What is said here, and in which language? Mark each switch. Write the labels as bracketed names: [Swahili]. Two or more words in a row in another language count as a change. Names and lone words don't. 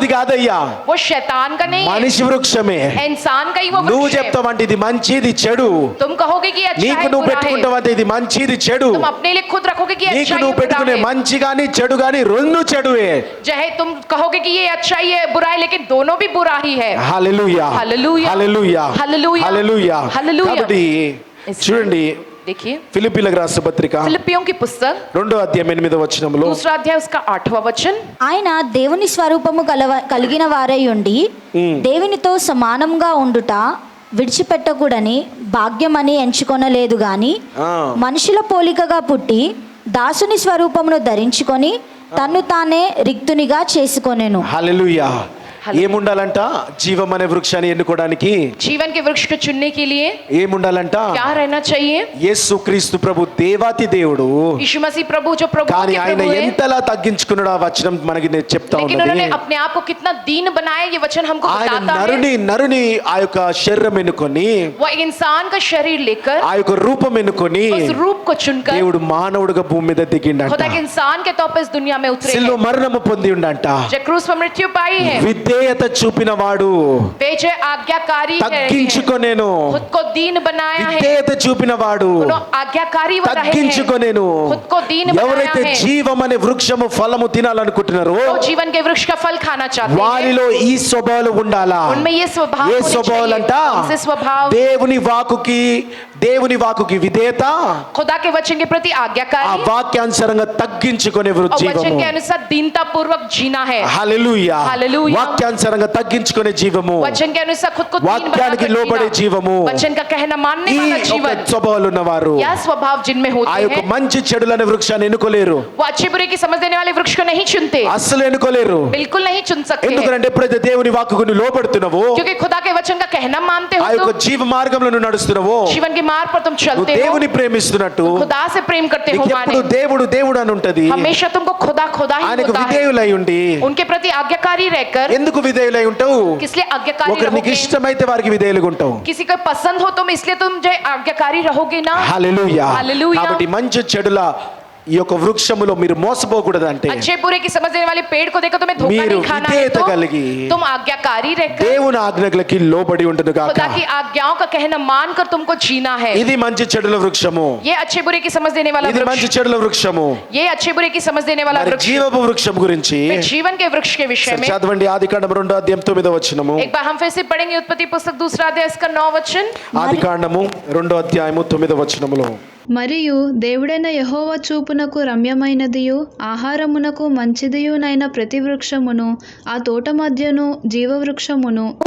[Hindi] किसका? [Telugu] కాదయ్యా, [Hindi] वो शैतान का नहीं है, [Telugu] మనిషి వృక్షమే. [Hindi] इंसान का ही वो [Telugu] నువ్వు [Hindi] वृक्ष है। [Telugu] చెప్తావంటే ఇది మంచి ఇది చెడు, [Hindi] तुम कहोगे कि ये अच्छा [Telugu] నీకు [Hindi] है [Telugu] నువ్వు [Hindi] बुरा है। [Telugu] పెట్టుకుంటావంటే ఇది మంచి ఇది చెడు, [Hindi] तुम अपने लिए खुद रखोगे कि ये [Telugu] నీకు [Hindi] अच्छा है [Telugu] నువ్వు [Hindi] बुरा [Telugu] పెట్టుకునే [Hindi] है। [Telugu] మంచి గాని చెడు గాని రెండు చెడువే. [Hindi] चाहे तुम कहोगे कि ये अच्छा ही है बुरा है, लेकिन दोनों भी बुरा ही है। [Telugu] హల్లెలూయా, హల్లెలూయా, హల్లెలూయా, హల్లెలూయా, హల్లెలూయా. హల్లెలూయా. కాబట్టి చూడండి [Hindi] देखिए [Telugu] ఫిలిప్పీలకు రాసిన పత్రిక [Hindi] फिलिपियों की पुस्तक [Telugu] 2వ అధ్యాయం 8వ వచనంలో, [Hindi] दूसरा अध्याय उसका 8वां वचन, [Telugu] ఆయన దేవుని స్వరూపము కలిగిన వారై ఉండి దేవునితో సమానంగా ఉండుట విడిచిపెట్టకూడని భాగ్యమని ఎంచుకొనలేదు గాని ఆ, మనుషుల పోలికగా పుట్టి దాసుని స్వరూపమును ధరించుకొని తన్ను తానే రిక్తునిగా చేసుకొనెను. హల్లెలూయా. ఏముండాలంట? జీవం అనే వృక్షాన్ని ఎన్నుకోవడానికి [Hindi] जीवन के वृक्ष को चुनने के लिए [Telugu] ఏముండాలంట? [Hindi] क्या रहना चाहिए? [Telugu] యేసు క్రీస్తు ప్రభు దేవాతి దేవుడు, [Hindi] यीशु मसीह प्रभु जो प्रभु [Telugu] కానీ [Hindi] के [Telugu] ఆయన [Hindi] प्रभु है, [Telugu] ఎంతలా తగ్గించుకున్నాడు ఆ వచనం మనకి నేను చెప్తా [Hindi] लेकिन [Telugu] ఉన్నది. [Hindi] उन्होंने अपने आप को कितना दीन बनाया ये वचन हमको [Telugu] ఆయన [Hindi] बताता है। [Telugu] నరుని ఆ యొక్క శరీరం ఎన్నుకొని, [Hindi] वो एक इंसान का शरीर लेकर [Telugu] ఆ యొక్క రూపం ఎన్నుకొని [Hindi] उस रूप को चुनकर [Telugu] దేవుడు మానవుడిగా భూమి మీద దిగిండంట. [Hindi] खुदा के इंसान के तौर पर इस दुनिया में उतरे [Telugu] సిలువ [Hindi] हैं। [Telugu] మరణము పొంది ఉండంట. [Hindi] जो क्रूस पर मृत्यु पाई है, [Telugu] విధేయత చూపిన వాడు [Hindi] वे जो आज्ञाकारी है, [Telugu] తగ్గించుకొనేను. [Hindi] खुद को दीन बनाया है। [Telugu] విధేయత చూపిన వాడు [Hindi] उन्होंने आज्ञाकारी वो रहे हैं, [Telugu] తగ్గించుకొనేను. [Hindi] खुद को दीन बनाया [Telugu] ఎవరైతే [Hindi] है। [Telugu] జీవం అనే వృక్షము ఫలము తినాలనుకుంటున్నారో [Hindi] तो जीवन के वृक्ष का फल खाना चाहते हैं, [Telugu] వారిలో ఈ స్వభావాలు ఉండాలా? [Hindi] उनमें ये स्वभाव [Telugu] ఏ [Hindi] होने [Telugu] స్వభావాలంట? [Hindi] चाहिए। कौन से स्वभाव? [Telugu] దేవుని వాకుకి విధేయత, [Hindi] खुदा के वचन के प्रति [Telugu] ఆ [Hindi] आज्ञाकारी [Telugu] వాక్యానుసారంగా తగ్గించుకునే [Hindi] और वचन [Telugu] జీవము. [Hindi] के अनुसार दीनता पूर्वक जीना है। [Telugu] హల్లెలూయా. హల్లెలూయా. వాక్యానుసారంగా తగ్గించుకునే జీవము, [Hindi] वचन के अनुसार खुद को दीन [Telugu] వాక్యానికి [Hindi] बनाकर [Telugu] లోబడే [Hindi] जीना। [Telugu] జీవము, [Hindi] वचन का कहना मानने [Telugu] ఈ [Hindi] वाला [Telugu] ఒక [Hindi] जीवन, [Telugu] స్వభావాలు ఉన్నవారు [Hindi] यह स्वभाव जिनमें [Telugu] ఆ [Hindi] होते [Telugu] యొక్క [Hindi] हैं, [Telugu] మంచి చెడులనే వృక్షాన్ని ఎన్నుకోలేరు. [Hindi] वो अच्छे बुरे की समझ देने वाले वृक्ष को नहीं चुनते, [Telugu] అస్సలు ఎన్నుకోలేరు. [Hindi] बिल्कुल नहीं चुन सकते हैं। [Telugu] ఎందుకంటే ఎప్పుడైతే దేవుని వాక్కుకు నువ్వు లోబడుతున్నావో, [Hindi] क्योंकि खुदा के वचन का कहना मानते [Telugu] ఆ [Hindi] हो, [Telugu] యొక్క [Hindi] तुम [Telugu] జీవ మార్గంలో నువ్వు నడుస్తున్నావో, [Hindi] जीवन के मार्ग पर तुम [Telugu] నువ్వు [Hindi] चलते हो, [Telugu] దేవుని ప్రేమిస్తున్నట్టు [Hindi] खुदा से प्रेम करते हो, [Telugu] నీకు [Hindi] माने [Telugu] ఎప్పుడు దేవుడు దేవుడు అని ఉంటది. [Hindi] हमेशा तुमको खुदा खुदा ही [Telugu] ఆయనకు [Hindi] होता है। [Telugu] విధేయులై ఉండి [Hindi] उनके प्रति आज्ञाकारी रहकर, [Telugu] ఎందుకు విధేయులై ఉంటావు? [Hindi] किस लिए आज्ञाकारी [Telugu] ఒకరు నీకు [Hindi] रहोगे? [Telugu] ఇష్టమైతే వారికి విధేయులుగా ఉంటావు. [Hindi] किसी को पसंद हो तुम, इसलिए तुम जो आज्ञाकारी रहोगे ना। [Telugu] హల్లెలూయా. హల్లెలూయా. కాబట్టి మంచి చెడుల ఈ యొక్క వృక్షములో మీరు మోసపోకూడదు అంటే [Hindi] अच्छे बुरे की समझ देने वाले पेड़ को देखो तुम्हें धोखा [Telugu] మీరు [Hindi] नहीं खाना है, [Telugu] విధేయత [Hindi] तो [Telugu] కలిగి [Hindi] तुम आज्ञाकारी रहकर [Telugu] దేవుని ఆజ్ఞలకి లోబడి ఉండును గాక. [Hindi] खुदा की आज्ञाओं का कहना मानकर तुमको जीना है। [Telugu] ఇది మంచి చెడుల వృక్షము, [Hindi] ये अच्छे बुरे की समझ देने वाला [Telugu] ఇది మంచి [Hindi] वृक्ष, [Telugu] చెడుల వృక్షము. [Hindi] ये अच्छे बुरे की समझ देने वाला [Telugu] మరి [Hindi] वृक्ष। [Telugu] జీవపు వృక్షం గురించి [Hindi] फिर जीवन के वृक्ष के विषय में [Telugu] చదవండి. ఆదికాండం 2వ అధ్యాయం 9వ వచనము. [Hindi] एक बार हम फिर से पढ़ेंगे उत्पत्ति पुस्तक 2 अध्याय इसका 9 वचन। [Telugu] ఆదికాండము 2వ అధ్యాయము 9వ వచనములో, మరియు దేవుడైన యెహోవా చూపునకు రమ్యమైనదియు ఆహారమునకు మంచిదియునైన ప్రతి వృక్షమును ఆ తోట మధ్యను జీవవృక్షమును